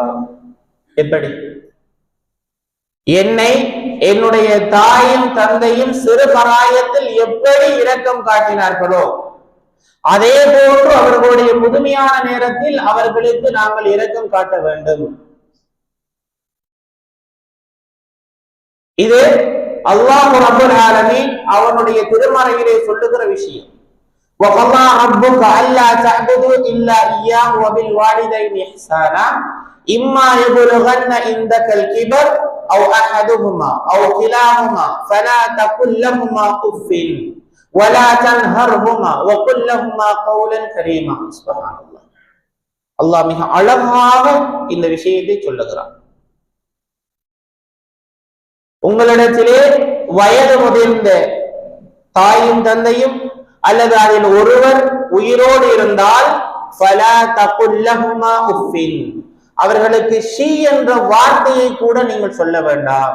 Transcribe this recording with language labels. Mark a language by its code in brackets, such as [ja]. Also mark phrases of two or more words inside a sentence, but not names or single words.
[ta] எப்படி என்னை என்னுடைய தாயும் தந்தையும் சிறு பராயத்தில் எப்படி இரக்கம் காட்டினார்களோ அதே போன்று அவர்களுடைய முதுமையான நேரத்தில் அவர்களுக்கு நாங்கள் இரக்கம் காட்ட வேண்டும். இது அல்லாஹ் [ar] رب العالمين [ta] அவனுடைய திருமறையிலே சொல்லுகிற விஷயம். [ar] وَقَضَى رَبُّكَ أَلَّا تَعْبُدُوا إِلَّا إِيَّاهُ وَبِالْوَالِدَيْنِ إِحْسَانًا إِمَّا يَبْلُغَنَّ عِندَكَ الْكِبَرَ أَوْ أَحَدُهُمَا أَوْ كِلَاهُمَا فَلَا تَقُل لَّهُمَا أُفٍّ وَلَا تَنْهَرْهُمَا وَقُل لَّهُمَا قَوْلًا كَرِيمًا. [ta] சுப்ஹானல்லாஹ், அல்லாஹ் மிக அழகாக இந்த விஷயத்தை சொல்லுகிறான். உங்களிடத்திலே வயது முதிர்ந்த தாயும் தந்தையும் அல்லது அதில் ஒருவர் உயிரோடு இருந்தால் [ar] فلا تقل لهما أف, [ta] அவர்களுக்கு ஷீ என்ற வார்த்தையை கூட நீங்கள் சொல்ல வேண்டாம்.